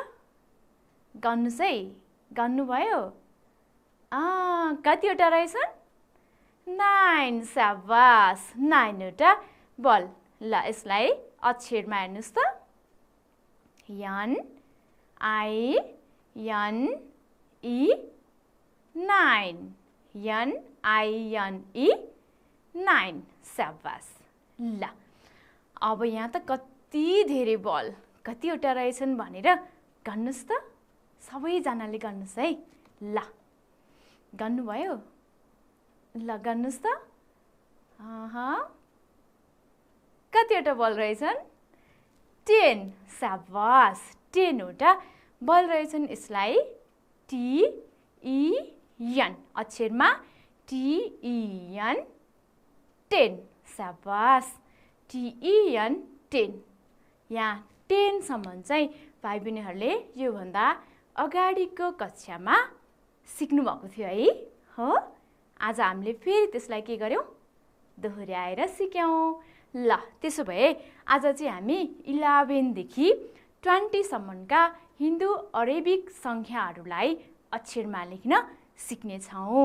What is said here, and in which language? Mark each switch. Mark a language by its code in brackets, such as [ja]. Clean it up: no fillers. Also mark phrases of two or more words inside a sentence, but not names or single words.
[ne] गर्नुहोस् है। गर्नुभयो? कतिवटा रहेछन्? 9। स्याबास। 9 वटा बल। ल यसलाई अक्षरमा हेर्नुहोस् त। [en] एन आई एन ई 9। एन आई एन ई 9। स्याबास। [ne] ल अब यहाँ त कति धेरै बल, कतिवटा रहेछन् भनेर गर्नुहोस् त। सबैजनाले गर्नुहोस् है। ल गर्नुभयो? ल गर्नुहोस् त। कतिवटा बल रहेछन्? 10। स्याबास। 10 वटा बल रहेछन्। यसलाई [en] T-E-N [ne] अक्षरमा [en] T-E-N [ne] 10। स्याबास। [en] T-E-N [ne] 10। यहाँ 10 सम्म चाहिँ भाइ बहिनीहरूले योभन्दा अगाडिको कक्षामा सिक्नुभएको थियो है। हो, आज हामीले फेरि त्यसलाई के गर्यौँ? दोहोऱ्याएर सिक्यौँ। ल त्यसो भए आज चाहिँ हामी 11 देखि 20 सम्मका हिन्दू अरेबिक सङ्ख्याहरूलाई अक्षरमा लेख्न सिक्नेछौँ।